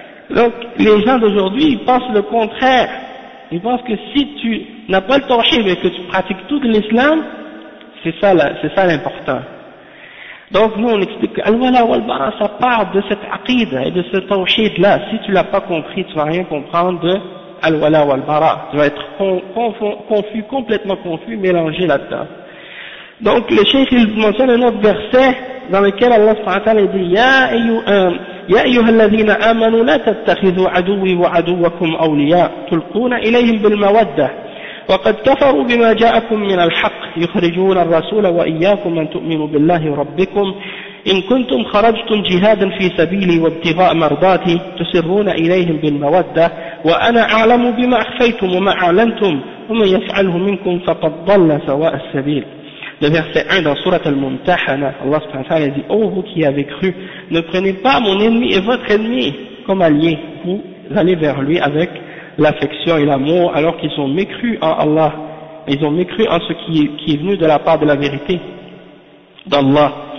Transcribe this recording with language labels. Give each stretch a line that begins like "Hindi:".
French: Donc les gens d'aujourd'hui, ils pensent le contraire. Ils pensent que si tu n'as pas le tawhid mais que tu pratiques tout l'islam, c'est ça l'important. Donc nous on explique al-wala wal-bara, ça part de cette aqidah et de ce tawhid là. Si tu l'as pas compris, tu vas rien comprendre de al-wala wal-bara. Tu vas être confus, complètement confus, mélangé là-dedans. Donc le cheikh il mentionne un autre verset dans lequel Allah subhanahu wa ta'ala dit ya ayyuhum
Arabic: يا أيها الذين آمنوا لا تتخذوا عدوي وعدوكم أولياء تلقون إليهم بالمودة وقد كفروا بما جاءكم من الحق يخرجون الرسول وإياكم أن تؤمنوا بالله ربكم إن كنتم خرجتم جهادا في سبيلي وابتغاء مرضاتي تسرون إليهم بالمودة وأنا أعلم بما أخفيتم وما أعلنتم ومن يفعله منكم فقد ضل سواء السبيل.
French: Le verset 1 dans Surat al-Mumtahana, Allah subhanahu wa ta'ala dit « Oh vous qui avez cru, ne prenez pas mon ennemi et votre ennemi comme allié, vous allez vers lui avec l'affection et l'amour alors qu'ils ont mécru en Allah, ils ont mécru en ce qui est venu de la part de la vérité d'Allah.